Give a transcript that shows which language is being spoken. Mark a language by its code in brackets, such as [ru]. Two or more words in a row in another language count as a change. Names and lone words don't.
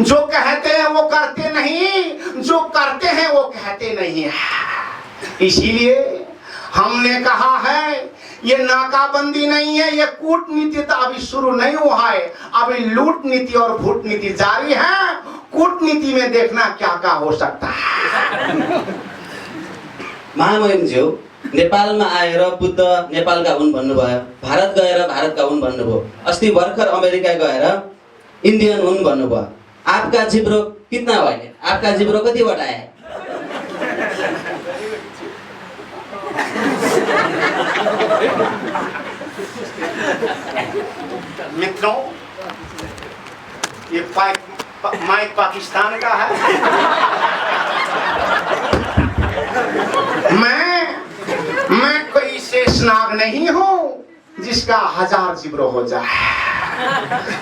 [hi] जो कहते हैं वो करते नहीं, जो करते हैं वो कहते नहीं है। इसीलिए हमने कहा है ये नाकाबंदी नहीं है, ये कूटनीति तो अभी शुरू नहीं हुआ है, अभी लूट नीति और भूट नीति जारी है। कूटनीति में देखना क्या क्या हो सकता है। [ne] महामहिम ज्यू, नेपालमा आएर बुद्ध नेपालका हुन् भन्नुभयो, भारत गएर भारतका हुन् भन्नुभयो, अस्ति भर्खर अमेरिका गएर इंडियन हुन् भन्नुभयो। [hi] आपका जिब्रो कितना भयो? आपका जिब्रो कतिवटा है? मित्रों, ये माइक पाकिस्तान का है। मैं कोई शेषनाग नहीं हूं जिसका 1000 जिब्रो हो जाए।